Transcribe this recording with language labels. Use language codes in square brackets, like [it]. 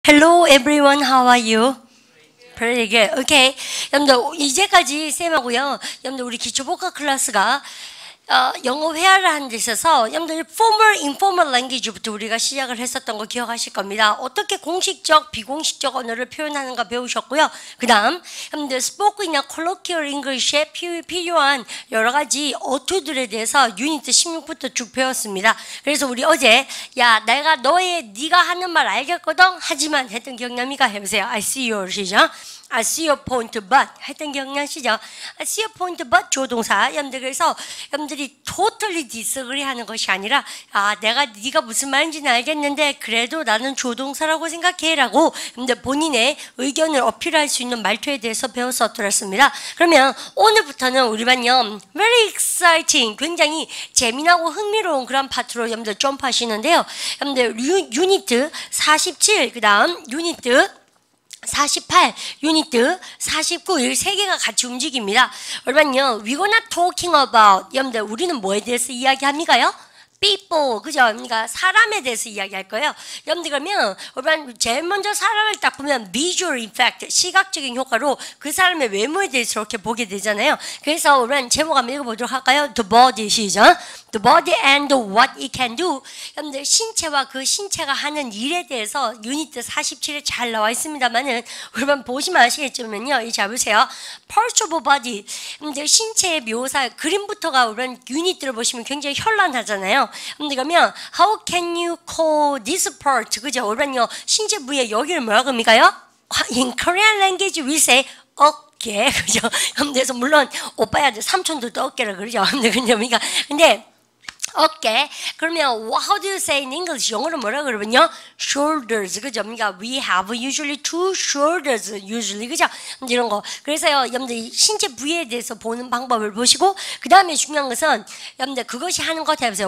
[en] Hello everyone, how are you? Very good. Okay. [ko] 여러분들 이제까지 쌤하고요. 여러분들 우리 기초복합 클래스가 영어 회화를 하는 데 있어서 여러분들 formal, informal language부터 우리가 시작을 했었던 거 기억하실 겁니다. 어떻게 공식적, 비공식적 언어를 표현하는가 배우셨고요. 그 다음 여러분들 spoken이나 colloquial English에 필요한 여러 가지 어투들에 대해서 유닛 16부터 쭉 배웠습니다. 그래서 우리 어제 내가 네가 하는 말 알겠거든 하지만 했던 기억납니까? 해보세요. [en] I see your [ko] 시죠. [en] I see your point but [ko] 했던 기억나시죠? [en] I see your point but 조동사. [ko] 여러분들 그래서 여러분들이 [en] totally disagree [ko] 하는 것이 아니라 네가 무슨 말인지는 알겠는데 그래도 나는 조동사라고 생각해 라고 여러분들 본인의 의견을 어필할 수 있는 말투에 대해서 배웠었더랬습니다. 그러면 오늘부터는 우리 반요 [en] very exciting [ko] 굉장히 재미나고 흥미로운 그런 파트로 여러분들 점프하시는데요. 여러분들 유닛 47 그 다음 유닛 48, 유닛 49, 이 세 개가 같이 움직입니다. 여러분요, [en] we're gonna talking about, [ko] 여러분들 우리는 뭐에 대해서 이야기합니까요? [en] people, [ko] 그죠? 그러니까 사람에 대해서 이야기할 거예요. 여러분들 그러면 여러분 제일 먼저 사람을 딱 보면 visual effect, 시각적인 효과로 그 사람의 외모에 대해서 이렇게 보게 되잖아요. 그래서 여러분 제목 한번 읽어보도록 할까요? [en] The body, 시작. The body and what it can do. [ko] 여러분들 신체와 그 신체가 하는 일에 대해서 유닛 47에 잘 나와 있습니다만은 여러분 보시면 아시겠지만요. 이 잡으세요. [en] Parts of body. [ko] 여러분들 신체의 묘사 그림부터가 여러분 유닛들을 보시면 굉장히 현란하잖아요. [en] 그러면 how can you call this part? [ko] 그죠? 여러분요 신체 부위에 여기를 뭐라고 합니까요? [en] In Korean language we say [ko] 어깨, 그죠? 그래서 물론 오빠야 삼촌들도 어깨라 그러죠. 근데 어깨. [en] 그러면 how do you say in English? [ko] 영어로 뭐라 그러면요? shoulders. 그죠? 그러니까 [en] we have usually two shoulders. [ko] usually. 그죠? 이런 거. 그래서요, 여러분들 신체 부위에 대해서 보는 방법을 보시고 그 다음에 중요한 것은 여러분들 그것이 하는 것 해보세요.